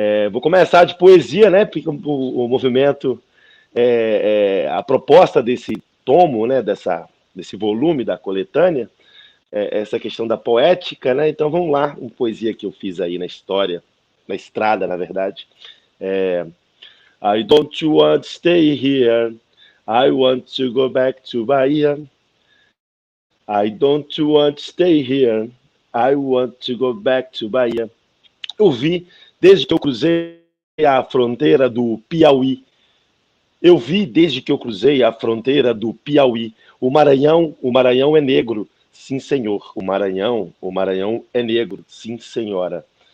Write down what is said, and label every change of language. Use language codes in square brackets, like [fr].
[pt] Vou começar de poesia, né? Porque o movimento, a proposta desse tomo, né, desse volume da coletânea, essa questão da poética, né? Então vamos lá, uma poesia que eu fiz aí na estrada, na verdade. [en] I don't want to stay here, I want to go back to Bahia. I don't want to stay here, I want to go back to Bahia. [pt] Eu vi desde que eu cruzei a fronteira do Piauí. Eu vi desde que eu cruzei a fronteira do Piauí. O Maranhão é negro. Sim, senhor. O Maranhão é negro. Sim, senhora.